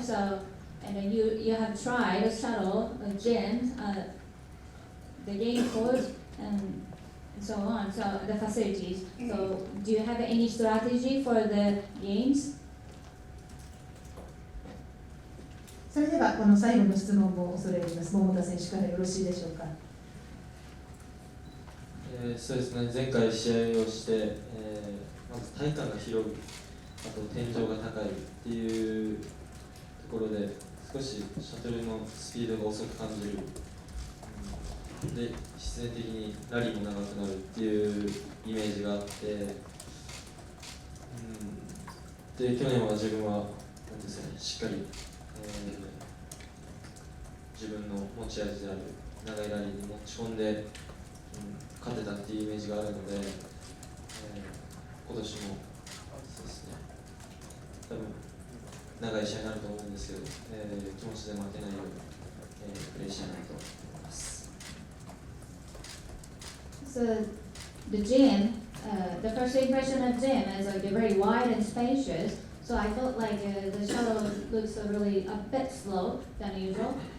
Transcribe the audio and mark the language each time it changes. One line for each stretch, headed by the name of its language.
English: So and you have tried a shuttle, a gym, the game court, and so on. So the facilities. So do you have any strategy for the games?
Japanese: それではこの最後の質問を恐れ入ります。桃田選手からよろしいでしょうか。そうですね、前回試合をして、まず体感が広い、あと天井が高いっていうところで少しシャトルのスピードが遅く感じる、で必然的にラリーも長くなるっていうイメージがあって、で去年は自分はなんですかね、しっかり、自分の持ち味である長いラリーに持ち込んで、勝てたっていうイメージがあるので、今年もそうですね、多分長い試合になると思うんですけど、気持ちで負けないように、プレーしたいなと思います。
English: So the gym, the first impression of gym is like very wide and spacious. So I felt like the shuttle looks really a bit slow than usual.